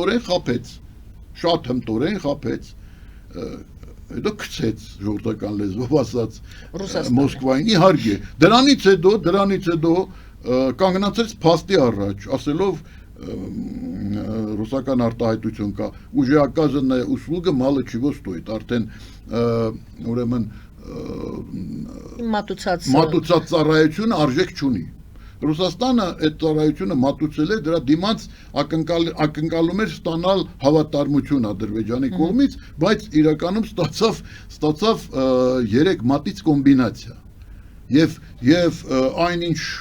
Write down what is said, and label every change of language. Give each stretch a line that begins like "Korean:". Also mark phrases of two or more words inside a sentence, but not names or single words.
Armenian: հմտորեն խափեց դա գցեց ժողովրդական լեզվով ասած Մոսկվային իհարկե դրանից հետո կանգնացրեց փաստի առաջ ասելով ռուսական արտահայտություն կա
Russian: уже оказанная услуга мало чего стоит
Armenian: արդեն ուրեմն մատուցած ծառայությունը արժեք չունի Ռուսաստանը այդ ծառայությունը մատուցել է դրա դիմաց ակնկալում էր ստանալ հավատարմություն Ադրբեջանի կողմից բայց իրականում ստացավ 3 մատից կոմբինացիա եւ այնինչ